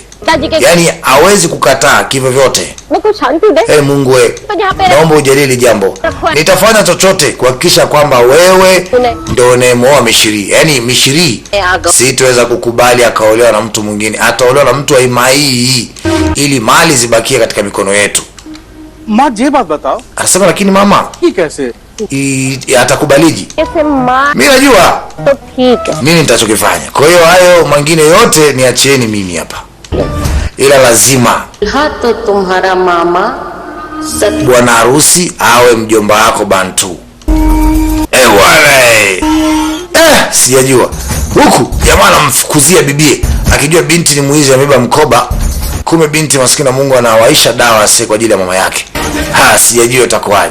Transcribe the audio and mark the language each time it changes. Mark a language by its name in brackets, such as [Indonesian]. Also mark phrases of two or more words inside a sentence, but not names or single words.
[Swahili] Yaani hawezi kukataa kivyo vyote. Mungu naomba ujalili jambo. Nitafanya chochote kuhakikisha kwamba wewe ndio unayemuoa Mishiri. Yaani Mishiri sitaweza kukubali akaolewa na mtu mwingine. Ataolewa na mtu wa imani hii ili mali zibakie katika mikono yetu. [Hindi] माँ ये बात बताओ [Swahili] Anasema lakini mama, [Hindi] कि कैसे [Swahili] atakubaliji? [Hindi] जैसे माँ [Swahili] Mimi najua [Hindi] तो ठीक है [Swahili] nini nitachokifanya. Kwa hiyo hayo mengine yote niachieni mimi hapa, ila lazima [Hindi] हाँ तो तुम्हारा मामा सच [Swahili] bwana harusi awe mjomba wako Bantu. Bwana sijajua huku jamaa anamfukuzia bibie akijua binti ni mwizi, amebeba mkoba, kumbe binti maskini Mungu anawaisha dawa kwa ajili ya mama yake. Sijajua itakuwaje.